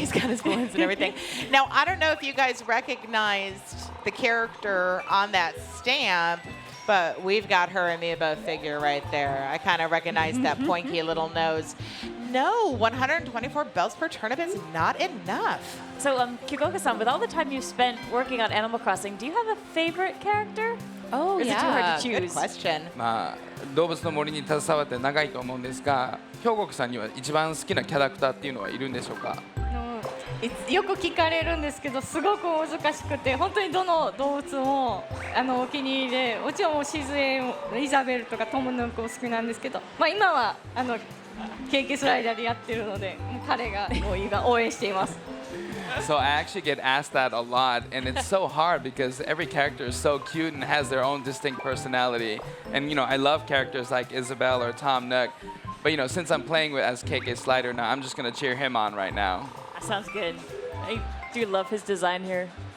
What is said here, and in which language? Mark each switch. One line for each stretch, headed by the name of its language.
English: He's got his balloons and everything. Now, I don't know if you guys recognized the character on that stamp, but we've got her Amiibo figure right there. I kind of recognized that pointy little nose. No, 124 bells per turnip is not enough. So, Kyogoka-san, with all the time you've spent working on Animal Crossing, do you have a favorite character? Oh, Or is it too hard to good choose? question.
Japanese: まあ、動物の森に携わって長いと思うんですが、兵国さんには一番好きなキャラクターっていうのはいるんでしょうか。よく聞かれるんですけど、すごく難しくて、本当にどの動物もお気に入りで、もちろんシズエイザベルとかトムヌンクも好きなんですけど、今はケーキスライダーでやってるので、もう彼がもう今応援しています。
English: So I actually get asked that a lot, and it's so hard because every character is so cute and has their own distinct personality. And I love characters like Isabelle or Tom Nook, but since I'm playing as KK Slider now, I'm just gonna cheer him on right now. That sounds good. I do love his design here.